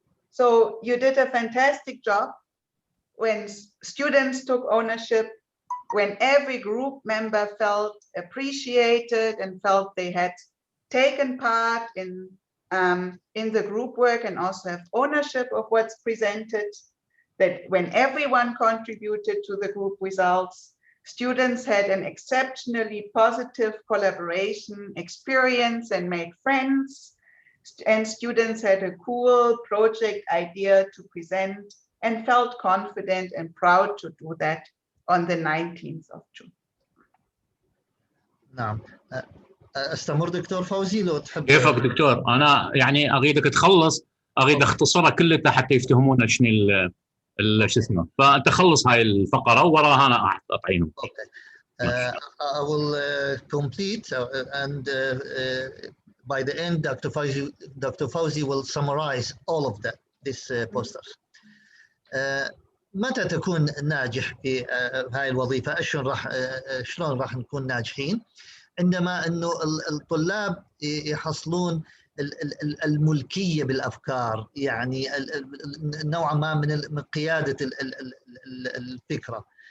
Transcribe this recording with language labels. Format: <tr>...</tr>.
<en>So you did a fantastic job when students took ownership, when every group member felt appreciated and felt they had taken part in the group work and also have ownership of what's presented, that when everyone contributed to the group results, students had an exceptionally positive collaboration experience and made friends, and students had a cool project idea to present and felt confident and proud to do that on the 19th of June.</en> <ar>نعم. استمر دكتور فوزي لو تحب. كيفك دكتور؟ انا يعني اريدك تخلص، اريد اختصرها كلها حتى يفتهمون شنو شو اسمه، فانت خلص هاي الفقره وراها انا اعطيهم.</ar> <en>I will complete and by the end Dr. Fauzi will summarize all of this posters.</en> <ar>متى تكون ناجح في هاي الوظيفه؟ شلون راح نكون ناجحين؟ عندما انه الطلاب يحصلون الملكيه بالافكار، يعني نوعا ما من قياده الفكره.</ar>